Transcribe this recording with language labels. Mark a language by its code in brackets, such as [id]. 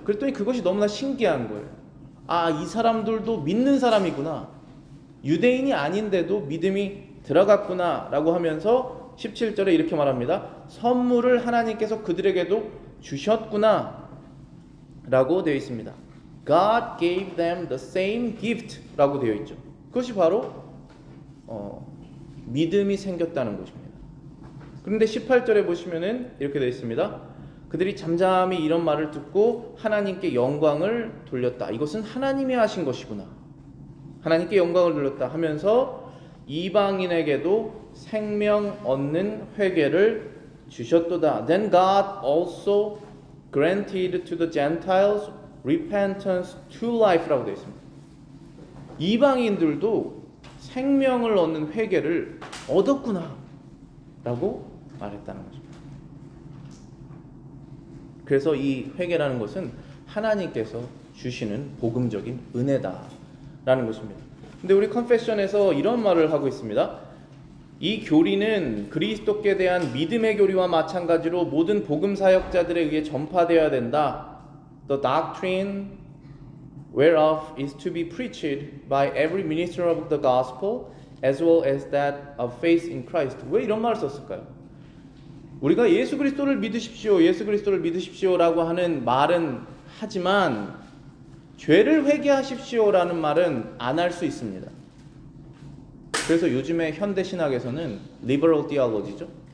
[ko] 그랬더니 그것이 너무나 신기한 거예요. 아, 이 사람들도 믿는 사람이구나. 유대인이 아닌데도 믿음이 들어갔구나 라고 하면서 17절에 이렇게 말합니다. 선물을 하나님께서 그들에게도 주셨구나 라고 되어 있습니다. [en] God gave them the same gift [ko] 라고 되어 있죠. 그것이 바로 믿음이 생겼다는 것입니다. 그런데 18절에 보시면은 이렇게 되어 있습니다. 그들이 잠잠히 이런 말을 듣고 하나님께 영광을 돌렸다. 이것은 하나님이 하신 것이구나. 하나님께 영광을 돌렸다 하면서 이방인에게도 생명 얻는 회개를 주셨도다. [en] Then God also granted to the Gentiles repentance to life [ko] 라고 되어 있습니다. 이방인들도 생명을 얻는 회개를 얻었구나 라고 말했다는 것입니다. 그래서 이 회개라는 것은 하나님께서 주시는 복음적인 은혜다라는 것입니다. 근데 우리 컨페션에서 이런 말을 하고 있습니다. 이 교리는 그리스도께 대한 믿음의 교리와 마찬가지로 모든 복음 사역자들에 의해 전파되어야 된다. [en] The doctrine whereof is to be preached by every minister of the gospel as well as that of faith in Christ. [ko] 왜 이런 말을 썼을까요? 우리가 예수 그리스도를 믿으십시오, 예수 그리스도를 믿으십시오라고 하는 말은 하지만 죄를 회개하십시오라는 말은 안 할 수 있습니다. 그래서 요즘에 현대 신학에서는 리버럴 디올로지죠.